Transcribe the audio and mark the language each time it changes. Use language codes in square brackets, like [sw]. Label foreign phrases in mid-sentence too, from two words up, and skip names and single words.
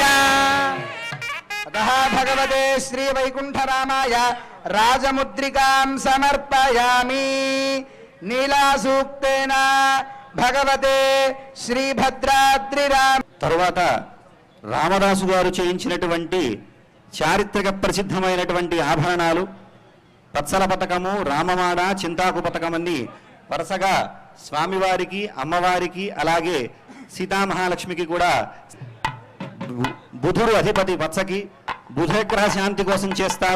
[sa] अतः भगवते श्री वैकुंठ रामाय राजमुद्रिकां समर्पयामि। नीलासूक्तेन भगवते श्री भद्राद्रिराम [te] తరువాత రామదాసు గారు చేయించినటువంటి చారిత్రక ప్రసిద్ధమైనటువంటి ఆభరణాలు, పత్సల పతకము, రామమాడ, చింతాకు పతకమన్ని వరుసగా స్వామివారికి, అమ్మవారికి, అలాగే సీతామహాలక్ష్మికి కూడా బుధుడు అధిపతి వత్సకి బుధగ్రహ శాంతి కోసం చేస్తారు.